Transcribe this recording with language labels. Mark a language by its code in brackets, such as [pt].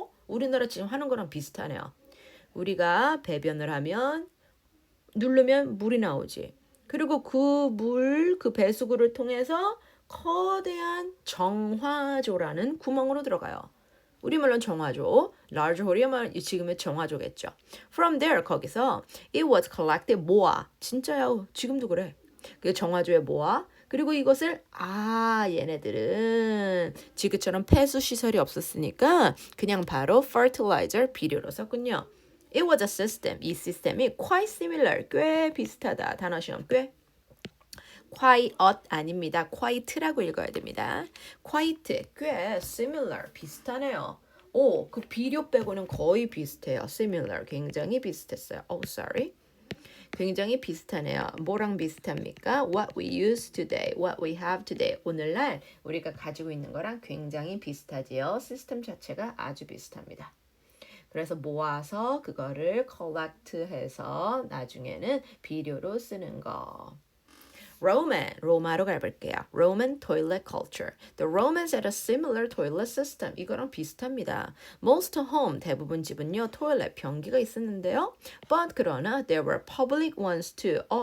[ko] 우리나라 지금 하는 거랑 비슷하네요. 우리가 배변을 하면 누르면 물이 나오지. 그리고 그 배수구를 통해서 거대한 정화조라는 구멍으로 들어가요. 우리말로는 정화조, [en] large hole [ko] 이면 지금의 정화조겠죠. [en] From there, [ko] 거기서 [en] it was collected, [ko] 모아. 진짜야, 지금도 그래. 그 정화조에 모아. 그리고 이것을 얘네들은 지금처럼 폐수 시설이 없었으니까 그냥 바로 fertilizer, 비료로 썼군요. [en] It was a system. [ko] 이 시스템이 [en] quite similar. [ko] 꽤 비슷하다. 단어 시험 꽤. quite 아닙니다. quite라고 읽어야 됩니다. quite 꽤 similar 비슷하네요. 그 비료 빼고는 거의 비슷해요. similar 굉장히 비슷했어요. sorry. 굉장히 비슷하네요. 뭐랑 비슷합니까? [en] What we use today, what we have today. [ko] 오늘날 우리가 가지고 있는 거랑 굉장히 비슷하지요. 시스템 자체가 아주 비슷합니다. 그래서 모아서 그거를 collect해서 나중에는 비료로 쓰는 거. 로마로 가볼게요. [en] Roman toilet culture. The Romans had a similar toilet system. [ko] 이거랑 비슷합니다. [en] Most home, [ko] 대부분 집은요, toilet, 변기가 있었는데요. [en] But [ko] 그러나 [en] there were public ones too.